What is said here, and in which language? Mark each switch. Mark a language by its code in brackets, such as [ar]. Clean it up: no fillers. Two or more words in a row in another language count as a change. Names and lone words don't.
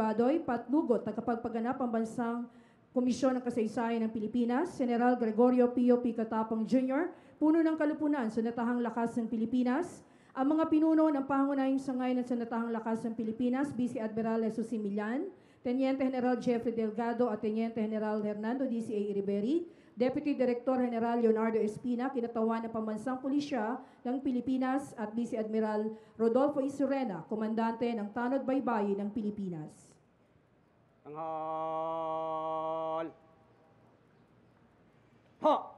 [tl] Badoy, Patnugot, Tagapagpaganap, Pambansang Komisyon ng Kasaysayan ng Pilipinas, General Gregorio Pio P. Katapang Jr., Puno ng Kalupunan sa Natahang Lakas ng Pilipinas, ang mga pinuno ng pangunahing sangay ng Sanatahang Lakas ng Pilipinas, [en] Vice Admiral [tl] Jesus Simillan, [es] Teniente General [tl] Jeffrey Delgado at [es] Teniente General [tl] Hernando D.C.A. [en] Iriberi, Deputy Director General Leonardo Espina, [tl] Kinatawan ng Pambansang Pulisya ng Pilipinas at [en] Vice Admiral [tl] Rodolfo Isurena, Komandante ng Tanod Baybayin ng Pilipinas. Tanghal! Ha!